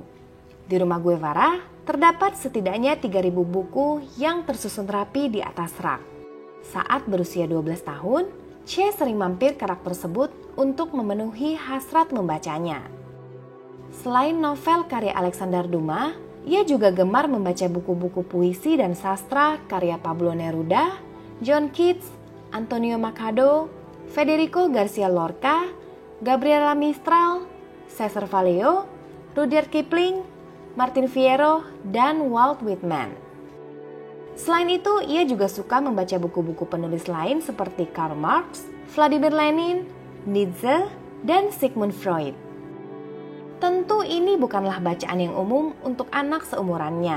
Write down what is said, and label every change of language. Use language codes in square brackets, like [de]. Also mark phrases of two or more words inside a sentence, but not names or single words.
[id] Di rumah Guevara, terdapat setidaknya 3.000 buku yang tersusun rapi di atas rak. Saat berusia 12 tahun, C sering mampir ke rak tersebut untuk memenuhi hasrat membacanya. Selain novel karya Alexander Dumas, ia juga gemar membaca buku-buku puisi dan sastra karya Pablo Neruda, John Keats, Antonio Machado, Federico Garcia Lorca, Gabriela Mistral, Cesar Vallejo, Rudyard Kipling, Martin Fierro, dan Walt Whitman. Selain itu, ia juga suka membaca buku-buku penulis lain seperti Karl Marx, Vladimir Lenin, Nietzsche, dan Sigmund Freud. Tentu ini bukanlah bacaan yang umum untuk anak seumurannya.